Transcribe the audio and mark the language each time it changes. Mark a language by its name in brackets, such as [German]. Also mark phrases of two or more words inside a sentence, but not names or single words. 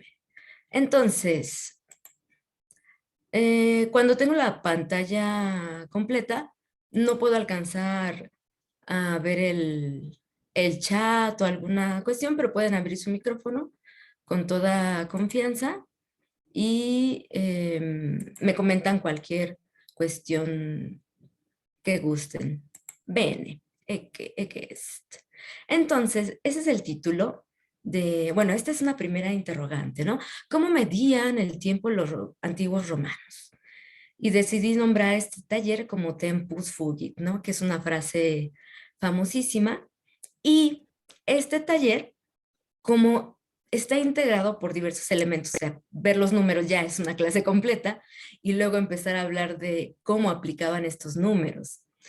[Spanish] Entonces, cuando tengo la pantalla completa, no puedo alcanzar a ver el chat o alguna cuestión, pero pueden abrir su micrófono con toda confianza y me comentan cualquier cuestión que gusten. [Latin] Bene, ecce est. [Spanish] Entonces, ese es el título de, bueno, esta es una primera interrogante, ¿no? ¿Cómo medían el tiempo los antiguos romanos? Y decidí nombrar este taller como Tempus Fugit, ¿no? Que es una frase famosísima. Y este taller, como está integrado por diversos elementos, o sea, ver los números ya es una clase completa, y luego empezar a hablar de cómo aplicaban estos números.